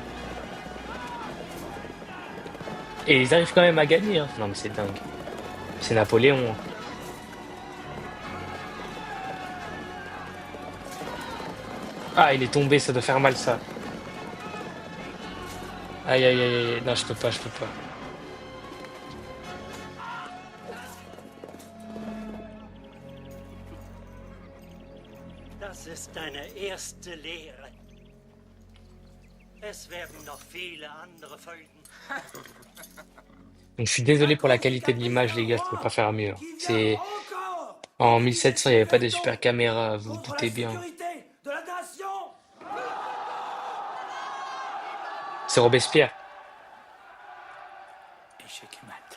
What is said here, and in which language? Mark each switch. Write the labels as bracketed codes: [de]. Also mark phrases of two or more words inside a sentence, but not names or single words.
[fr] Et ils arrivent quand même à gagner, hein. Non mais c'est dingue. C'est Napoléon, hein. Ah, il est tombé, ça doit faire mal ça. Aïe, aïe, aïe, aïe. Non, je peux pas, je peux pas. [de] Das ist deine erste Lehre. Es werden noch viele andere folgen. [fr] Donc je suis désolé pour la qualité de l'image, les gars, je peux pas faire mieux, hein. C'est... En 1700, il n'y avait pas de super caméra, vous vous doutez bien. De la nation! C'est Robespierre, Échec et mat.